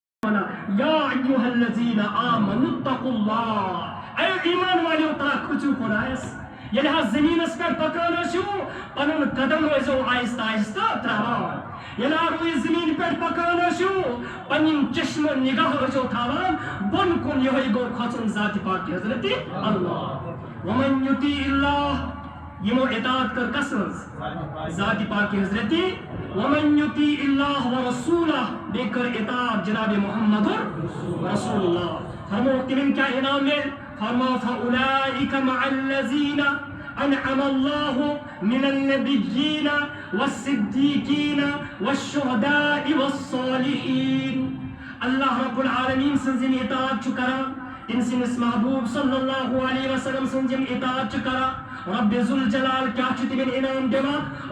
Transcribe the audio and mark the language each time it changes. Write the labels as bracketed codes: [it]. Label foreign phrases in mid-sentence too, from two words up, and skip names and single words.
[ar] یا ایھا الذین آمنوا اتقوا اللہ، [ks] اے ایمان والیو ترا کھوچو خدایس، ییٚلہِ حظ زٔمیٖنس پٮ۪ٹھ پکان ٲسِو پنُن قدم ٲسۍزیو آہستہ آہستہ ترٛاوان، ییٚلہِ روٗدۍ زٔمیٖن پٮ۪ٹھ پکان ٲسِو پنٕنۍ چشمہٕ نگاہ ٲسۍزیو تھاوان بۄن کُن، یِہوٚے گوٚو کھۄژُن ذاتِ پاک حضرت اللہ۔ [ar] ومن یطیع اللہ، [ks] یمو اطاعت کر کس منٛز؟ ذاتِ پاک حضرت [ar] ومن یطیع اللہ ورسولہ، [ks] بیٚیہِ کٔر اطاعت جناب محمد رسول اللہ۔ فرمو تمن کیا انعام مل؟ فرمو [ar] فاولئک مع الذین انعم اللہ من النبیین والصدیقین والشہداء والصالحین۔ [ks] اللہ رب العالمین سنزن اطاعت چھ کران، تم سندس محبوب [ar] صلی اللہ علیہ وسلم [ks] سنزن اطاعت چھ کران، رب ذوالجلال کیا چھ تمن انعام دیوان؟